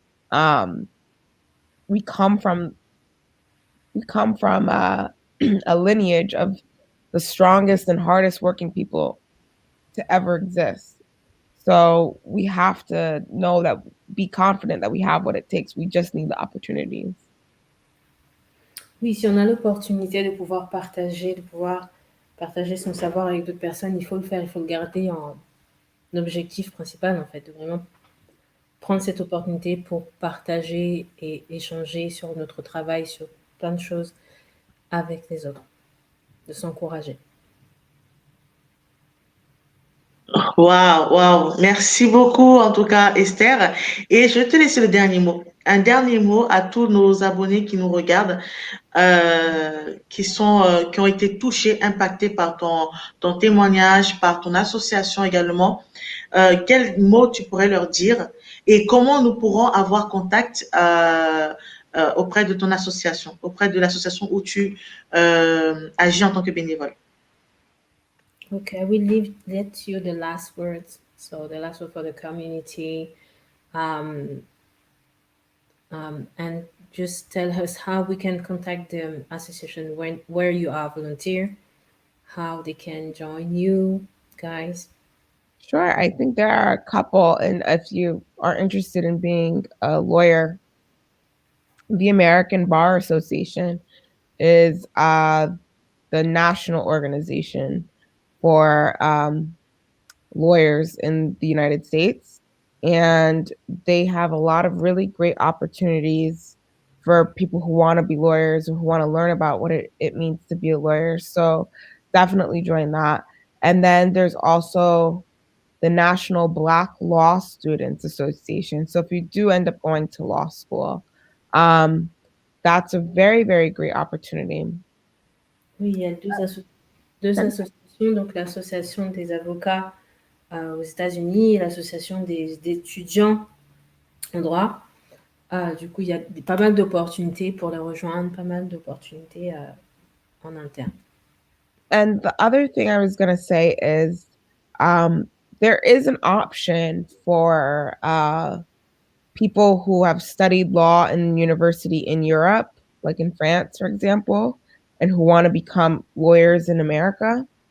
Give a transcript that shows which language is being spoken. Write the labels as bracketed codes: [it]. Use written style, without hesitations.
[en] Um, we come from a lineage of the strongest and hardest working people to ever exist. So we have to know that, be confident that we have what it takes. We just need the opportunities. [fr] Oui, si on a l'opportunité de pouvoir partager son savoir avec d'autres personnes, il faut le faire, il faut le garder objectif principal, en fait, de vraiment prendre cette opportunité pour partager et échanger sur notre travail, sur plein de choses avec les autres, de s'encourager. Waouh, waouh. Merci beaucoup, en tout cas, Esther. Et je vais te laisser le dernier mot. Un dernier mot à tous nos abonnés qui nous regardent, qui ont été touchés, impactés par ton témoignage, par ton association également. Quel mot tu pourrais leur dire et comment nous pourrons avoir contact auprès de ton association, auprès de l'association où tu agis en tant que bénévole? [en] Okay, I will let you the last words. So the last word for the community, um, and just tell us how we can contact the association where you are volunteer, how they can join you guys. Sure. I think there are a couple, and if you are interested in being a lawyer, the American Bar Association is the national organization for lawyers in the United States. And they have a lot of really great opportunities for people who want to be lawyers or who want to learn about what it means to be a lawyer. So definitely join that. And then there's also the National Black Law Students Association. So if you do end up going to law school, that's a very, very great opportunity. [fr] Oui, il y a deux associations, donc l'association des avocats aux États-Unis et l'association des étudiants en droit. Du coup, il y a pas mal d'opportunités pour les rejoindre, pas mal d'opportunités en interne. [en] And the other thing I was going to say is there is an option for people who have studied law in university in Europe, like in France, for example, and who want to become lawyers in America.